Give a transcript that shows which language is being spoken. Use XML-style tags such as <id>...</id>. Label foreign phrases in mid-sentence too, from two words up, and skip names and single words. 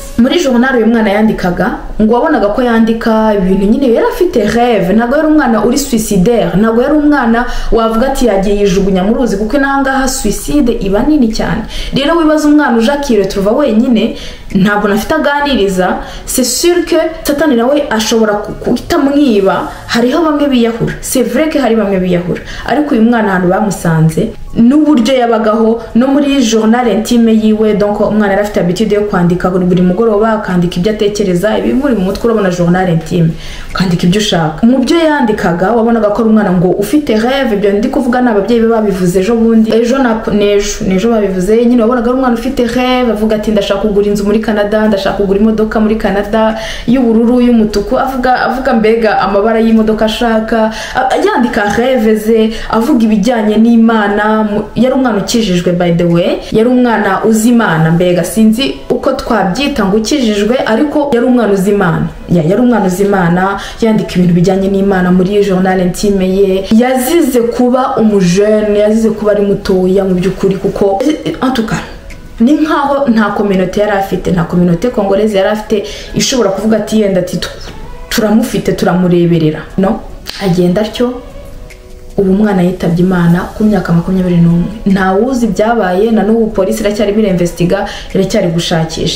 <rw>Muri journal uyu mwana yandikaga ngo wabonaga ko yandika ibintu nyine yari afite rêve, ntago yari umwana uri suicidaire, ntago yari umwana wavuga ati yagiye yijugunya mu ruzi, kuko nangaha suicide iba nini cyane. Rero wibaza umwana uje akiretrouva wenyine, ntabwo nafite aganiriza,</rw> <fr>c'est sûr que</fr> <rw>satani nawe ashobora kuhita mwiba. Hariho bamwe biyahura,</rw> <fr>c'est vrai que</fr> <rw>hari bamwe biyahura, ariko uyu mwana ahantu bamusanze n'uburyo yabagaho no muri</rw> <fr>journal intime</fr> <rw>yiwe. Donc umwana yari afite habitude yo kwandika buri mugoroba, akandika ibyo atekereza, ibi muri mu mutwe urabona</rw> <fr>journal intime,</fr> <rw>kwandika ibyo ushaka. Mu byo yandikaga wabonaga ko ari umwana ngo ufite rêve. Ibyo ndi kuvuga n'ababyeyi be babivuze ejo bundi, nejo babivuze nyine. Wabonaga ari umwana ufite rêve, avuga ati ndashaka kugura inzu muri Canada, ndashaka kugura imodoka muri Canada y'ubururu y'umutuku, avuga mbega amabara y'imodoka ashaka, yandika rêve ze, avuga ibijyanye n'Imana. Yari umwana ukijijwe,</rw> <en>by the way,</en> <rw>yari umwana uzi Imana. Mbega sinzi uko twabyita ngo ukijijwe, ariko yari umwana uzi Imana. Yari umwana uzi Imana, yandika ibintu bijyanye n'Imana muri</rw> <fr>journal intime</fr> <rw>ye. Yazize kuba umujene, yazize kuba ari mutoya mu by'ukuri, kuko</rw> <fr>en tout cas</fr> <rw>ni nkaho nta communauté yari afite, nta</rw> <fr>communauté congolaise</fr> <rw>yari afite ishobora kuvuga ati yenda ati turamufite turamureberera. No, agenda atyo. Ubu mwana yitabye Imana ku myaka 21. Nta wuzi byabaye, na n'ubu polisi iracyari bireinvestiga, iracyari gushakisha.</rw>